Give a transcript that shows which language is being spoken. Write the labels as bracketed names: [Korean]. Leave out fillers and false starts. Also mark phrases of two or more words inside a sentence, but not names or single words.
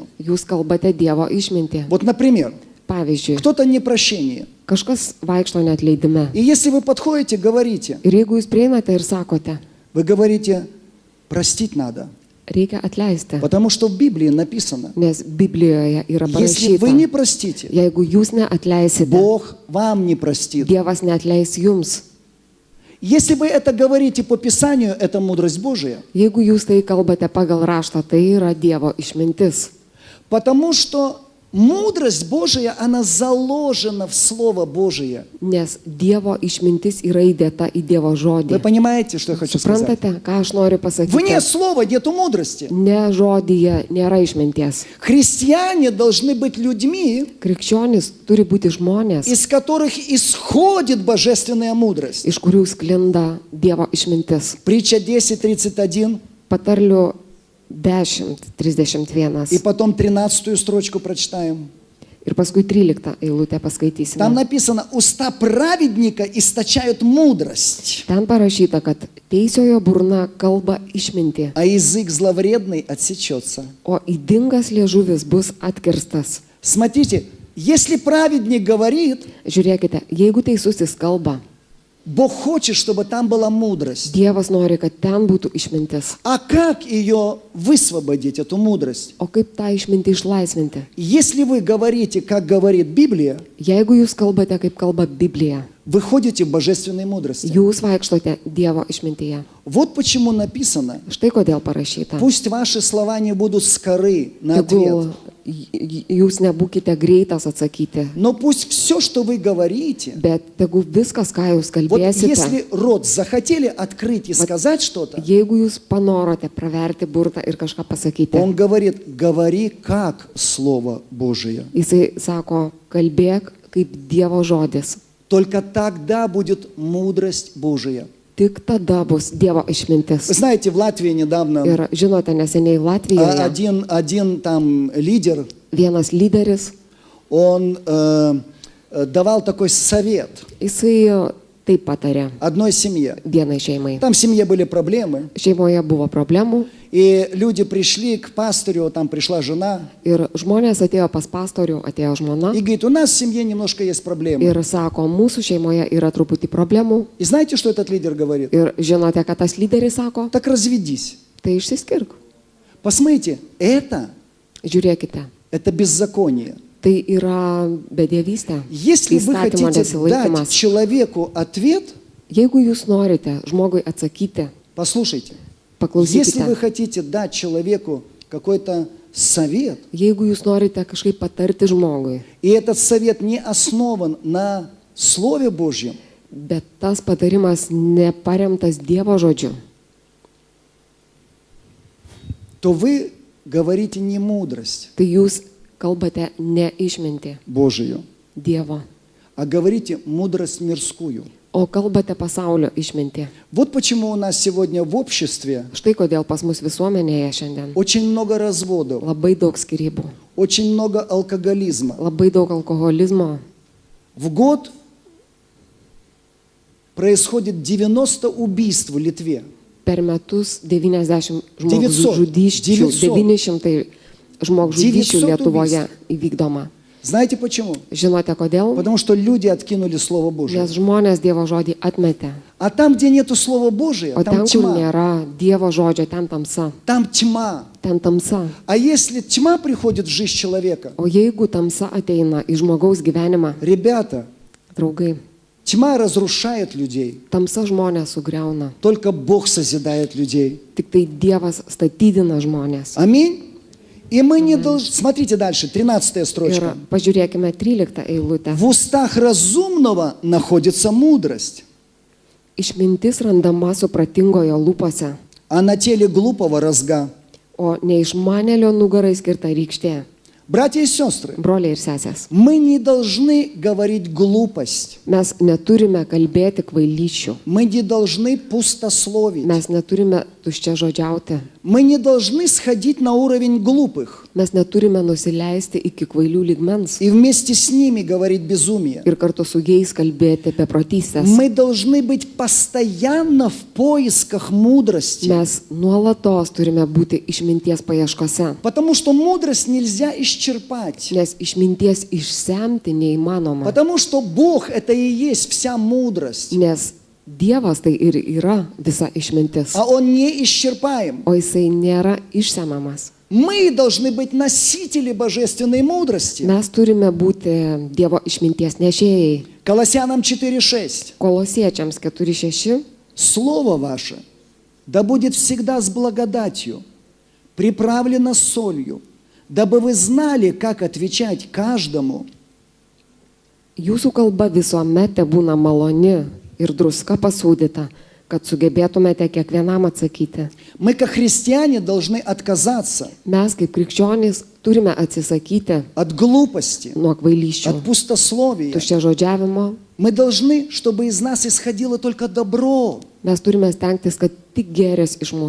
[Lithuanian] jūs kalbate Dievo išmintį. [Russian] Вот, например, [Lithuanian] Pavyzdžiui, [Russian] кто-то непрощение. [Lithuanian] kažkas vaikšto neatleidime. [Russian] И если вы подходите, говорите, [Lithuanian] Ir jeigu jūs prieinate ir sakote, [Russian] вы говорите, простить надо. [Lithuanian] reikia atleisti, [Russian] Потому что в Библии написано, [Lithuanian] nes Biblijoje yra [Russian] если вы не [Lithuanian] parašyta, [Russian] простите, [Lithuanian] jeigu jūs neatleisite, [Russian] Бог вам не простит. [Lithuanian] Dievas neatleis jums. [Russian] Если вы это говорите по Писанию, это мудрость Божия. [Lithuanian] Jeigu jūs tai kalbate pagal raštą, tai yra Dievo išmintis. [Russian] Потому что мудрость Божия, она заложена в Слово Божие. [Lithuanian] Nes Dievo išmintis yra įdėta į Dievo [Russian] Вы [Lithuanian] žodį. [Russian] понимаете, что я хочу сказать? [Lithuanian] Suprantate, ką aš noriu [Russian] Вне [Lithuanian] pasakyti? [Russian] Слова нету мудрости. [Lithuanian] Ne žodyje nėra išminties. [Russian] Христиане должны быть людьми, [Lithuanian] Krikščionis turi būti žmonės, [Russian] из которых исходит божественная мудрость. [Lithuanian] iš kurių sklinda Dievo išmintis. [Russian] Притча 10:31, [Lithuanian] Patarlių 10:31. [Russian] и потом 13 строчку прочитаем. [Lithuanian] Ir paskui 13 eilutę paskaitysime. [Russian] Там написано, уста праведника источают мудрость, [Lithuanian] Ten parašyta, kad teisiojo burna kalba išminti, [Russian] а язык зловредный отсечется. [Lithuanian] o įdingas liežuvis bus atkirstas. [Russian] Смотрите, если праведник говорит, [Lithuanian] Žiūrėkite, jeigu teisusis kalba, [Russian] Бог хочет, чтобы там была мудрость. [Lithuanian] Dievas nori, kad ten būtų išmintis. [Russian] А как ее высвободить, эту мудрость? [Lithuanian] O kaip tą išmintį išlaisvinti? [Russian] Если вы говорите, как говорит Библия, [Lithuanian] Jeigu jūs kalbate, kaip kalba Biblija, [Russian] вы ходите в божественной мудрости. [Lithuanian] jūs vaikštote Dievo išmintyje. [Russian] Вот почему написано, [Lithuanian] Štai kodėl parašyta. [Russian] пусть ваши слова не будут скоры на ответ, [Lithuanian] Tegul jūs nebūkite greitas atsakyti, [Russian] но пусть все, что вы говорите, [Lithuanian] bet tegul viskas, ką jūs [Russian] вот [Lithuanian] kalbėsite, [Russian] если рот захотели открыть и сказать что-то, [Lithuanian] jeigu jūs panorote praverti burtą ir kažką pasakyti, [Russian] он говорит, говори как Слово Божие. [Lithuanian] jisai sako, kalbėk kaip Dievo žodis. [Russian] Только тогда будет мудрость Божия. [Lithuanian] Tik tada bus Dievo [Russian] Вы [Lithuanian] išmintis. [Russian] знаете, в Латвии недавно [Lithuanian] Ir žinote, neseniai Latvijoje [Russian] один там лидер, [Lithuanian] vienas lyderis, [Russian] он давал такой совет [Lithuanian] jisai taip patarė [Russian] одной семье. [Lithuanian] vienai šeimai. [Russian] Там в семье были проблемы, [Lithuanian] Šeimoje buvo problemų [Russian] и люди пришли к пастырю, там пришла жена, [Lithuanian] ir žmonės atėjo pas pastorių, atėjo žmona [Russian] и говорит, у нас в семье немножко есть проблемы. [Lithuanian] ir sako, mūsų šeimoje yra truputį problemų. [Russian] И знаете, что этот лидер говорит? [Lithuanian] Ir žinote, kad tas lyderis sako, [Russian] Так разведись. [Lithuanian] tai išsiskirk. [Russian] Посмотрите, [Lithuanian] Žiūrėkite, [Russian] это беззаконие. [Lithuanian] tai yra bedėvystė, [Russian] Если вы [Lithuanian] įstatymo [Russian] хотите дать [Lithuanian] nesilaikymas. [Russian] человеку ответ, [Lithuanian] Jeigu jūs norite žmogui atsakyti, [Russian] послушайте, если [Lithuanian] paklausykite. [Russian] вы хотите дать человеку какой-то совет, [Lithuanian] Jeigu jūs norite kažkaip patarti žmogui, [Russian] и этот совет не основан на Слове Божьем, [Lithuanian] bet tas patarimas neparemtas Dievo žodžiu, [Russian] то вы говорите не мудрость [Lithuanian] tai jūs kalbate ne išmintį [Russian] Божию, [Lithuanian] Dievo, [Russian] а говорите мудрость мирскую. [Lithuanian] o kalbate pasaulio išmintį. [Russian] Вот почему у нас сегодня в обществе [Lithuanian] Štai kodėl pas mus visuomenėje šiandien [Russian] очень много разводов, [Lithuanian] labai daug skyrybų, [Russian] очень много алкоголизма. [Lithuanian] labai daug alkoholizmo. [Russian] В год происходит 90 убийств в Литве. [Lithuanian] Per metus 90 900. žmogžudysčių, 900 žmogžudysčių 900 Lietuvoje įvykdoma. [Russian] Знаете почему? [Lithuanian] Žinote kodėl? [Russian] Потому что люди откинули Слово Божие. [Lithuanian] Nes žmonės Dievo žodį atmetė. [Russian] А там, где нету Слова Божия, [Lithuanian] O ten, [Russian] там [Lithuanian] kur [Russian] тьма. [Lithuanian] nėra Dievo žodžio, ten tamsa. [Russian] Там тьма. [Lithuanian] Ten tamsa. [Russian] А если тьма приходит в жизнь человека, [Lithuanian] O jeigu tamsa ateina į žmogaus gyvenimą, [Russian] ребята, [Lithuanian] draugai, [Russian] тьма разрушает людей. [Lithuanian] tamsa žmonės sugriauna. [Russian] Только Бог созидает людей. [Lithuanian] Tik tai Dievas statydina žmonės. [Russian] Аминь. И мы не должны... Смотрите дальше, 13 строчка. [Lithuanian] Ir pažiūrėkime 13 eilutę. [Russian] В устах разумного находится мудрость, [Lithuanian] Išmintis randama supratingojo lūpose, [Russian] а на теле глупого разга. [Lithuanian] o neišmanėlio nugarai skirta rykštė. [Russian] Братья и сестры, [Lithuanian] Broliai ir sesės, [Russian] мы не должны говорить глупость. [Lithuanian] mes neturime kalbėti kvailyčių, [Russian] Мы не должны пустословить. [Lithuanian] mes neturime tuščia žodžiauti, [Russian] Мы не должны сходить на уровень глупых [Lithuanian] mes neturime nusileisti iki kvailių lygmens [Russian] и вместе с ними говорить безумие. [Lithuanian] ir kartu su jais kalbėti apie protystės. [Russian] Мы должны быть постоянно в поисках мудрости, [Lithuanian] Mes nuolatos turime būti išminties paieškose, [Russian] потому что мудрость нельзя исчерпать, [Lithuanian] nes išminties išsemti neįmanoma, [Russian] потому что Бог — это и есть вся мудрость, [Lithuanian] nes Dievas tai ir yra visa išmintis, [Russian] а Он не исчерпаем. [Lithuanian] o jisai nėra išsemiamas. [Russian] Мы должны быть носители божественной мудрости. [Lithuanian] Mes turime būti Dievo išminties nešėjai. [Russian] Колоссянам 4:6. [Lithuanian] Kolosiečiams 4:6. [Russian] Слово ваше да будет всегда с благодатью, приправлено солью, дабы вы знали, как отвечать каждому. [Lithuanian] Jūsų kalba visuomet būna maloni ir druska pasūdyta, kad sugebėtumėte kiekvienam atsakyti. [Russian] Мы, как христиане, должны отказаться [Lithuanian] Mes kaip krikščionys turime atsisakyti [Russian] от глупости, [Lithuanian] nuo kvailyščių, [Russian] от пустословия. [Lithuanian] tuščia žodžiavimo. [Russian] Мы должны, чтобы из нас исходило только добро, [Lithuanian] Mes turime stengtis, kad tik gėris iš mūsų